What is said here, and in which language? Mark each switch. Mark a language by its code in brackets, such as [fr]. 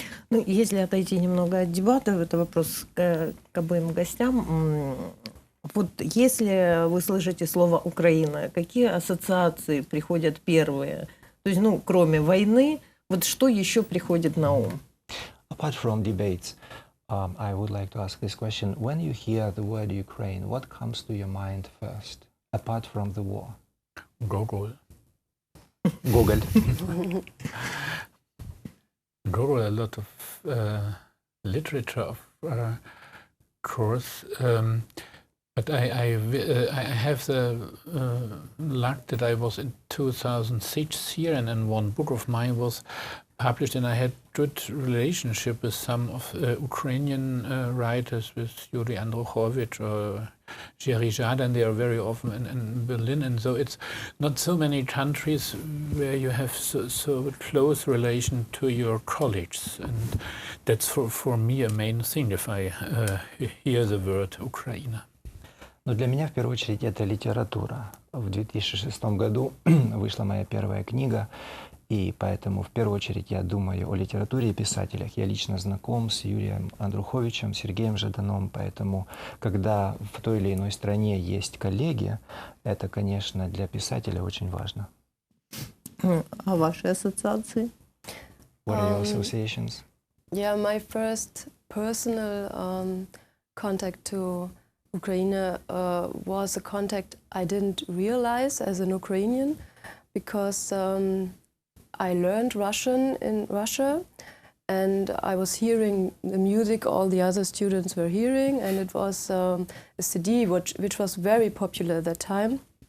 [ru] Ну, если отойти немного от дебатов, это вопрос к обоим гостям. Вот если вы слышите слово «Украина», какие ассоциации приходят первые? То есть, ну, кроме войны, вот что еще приходит на ум? [en] Apart from debates, I would like to ask this question. When you hear the word Ukraine, what comes to your mind first, apart from the war? Gogol. [ru] Гоголь. [en] Gogol, a lot of literature, of course. But I have the luck that I was in 2006 here, and then one book of mine was published, and I had good relationship with some of Ukrainian writers, with Yuri Androchovich or Jerry Jada, and they are very often in Berlin, and so it's not so many countries where you have so close relation to your colleagues, and that's for me a main thing if I hear the word Ukraine. [ru] Но для меня, в первую очередь, это литература. В 2006 году вышла моя первая книга, и поэтому, в первую очередь, я думаю о литературе и писателях. Я лично знаком с Юрием Андруховичем, Сергеем Жаданом, поэтому, когда в той или иной стране есть коллеги, это, конечно, для писателя очень важно. А ваши ассоциации? [en] What are your associations? Yeah, my first personal contact to Ukraine was a contact I didn't realize as an Ukrainian, because I learned Russian in Russia, and I was hearing the music all the other students were hearing, and it was a CD which was very popular at that time.